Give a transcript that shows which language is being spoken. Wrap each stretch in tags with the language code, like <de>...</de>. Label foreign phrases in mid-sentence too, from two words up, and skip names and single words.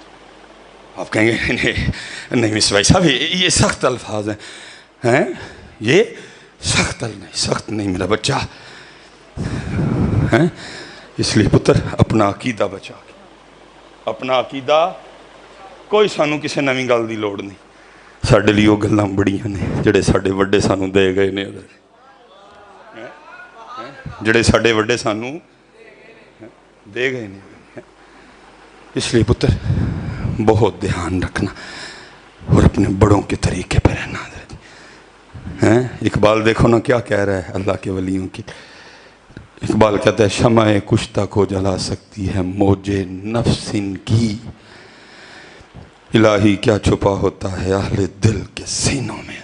<ur>آپ کہیں گے نہیں مصباحی صاحب یہ سخت الفاظ ہیں, یہ سخت نہیں میرا بچہ ہے. اس لیے پتر اپنا عقیدہ</ur> <pa>بچا کے, اپنا عقیدہ, کوئی سانو کسی نویں گل دی لوڑ نہیں. ساڈے لیے وہ گلاں بڑیاں نے جڑے ساڈے وڈے سانو دے گئے نے, جڑے ساڈے وڈے سانو دے گئے نے.</pa> <ur>اس لیے پتر بہت دھیان رکھنا اور اپنے بڑوں کے طریقے پہ رہنا. اقبال دیکھو نا کیا کہہ رہا ہے اللہ کے ولیوں کی. اقبال کہتا ہے شمع کشتہ کو جلا سکتی ہے موج نفس ان کی, الہی کیا چھپا ہوتا ہے اہل دل کے سینوں میں.</ur>